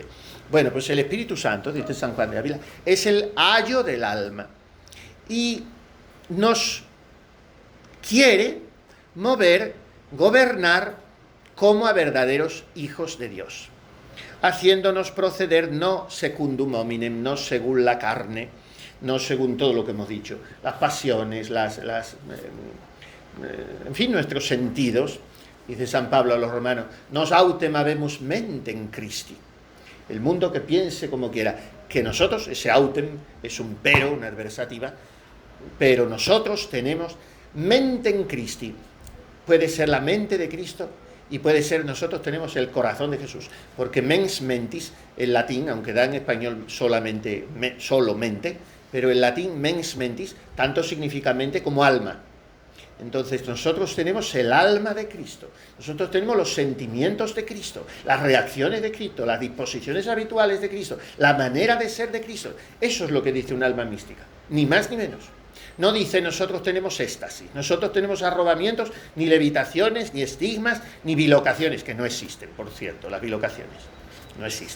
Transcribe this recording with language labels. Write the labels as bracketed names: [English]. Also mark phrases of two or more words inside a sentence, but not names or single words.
[Spanish] Bueno, pues el Espíritu Santo, dice San Juan de Ávila, es el ayo del alma y nos quiere mover, gobernar como a verdaderos hijos de Dios, haciéndonos proceder no [Latin] secundum hominem, [Spanish] no según la carne, no según todo lo que hemos dicho, las pasiones, en fin, nuestros sentidos. Dice San Pablo a los romanos, [Latin] nos autem habemus mentem Christi. [Spanish] El mundo que piense como quiera, que nosotros, ese autem es un pero, una adversativa, pero nosotros tenemos [Latin] mentem Christi. [Spanish] Puede ser la mente de Cristo y puede ser nosotros tenemos el corazón de Jesús, porque [Latin] mens mentis, [Spanish] en latín, aunque da en español solamente, solo mente, pero en latín [Latin] mens mentis [Spanish] tanto significa mente como alma. Entonces nosotros tenemos el alma de Cristo, nosotros tenemos los sentimientos de Cristo, las reacciones de Cristo, las disposiciones habituales de Cristo, la manera de ser de Cristo. Eso es lo que dice un alma mística, ni más ni menos. No dice nosotros tenemos éxtasis, nosotros tenemos arrobamientos, ni levitaciones, ni estigmas, ni bilocaciones, que no existen, por cierto, las bilocaciones no existen.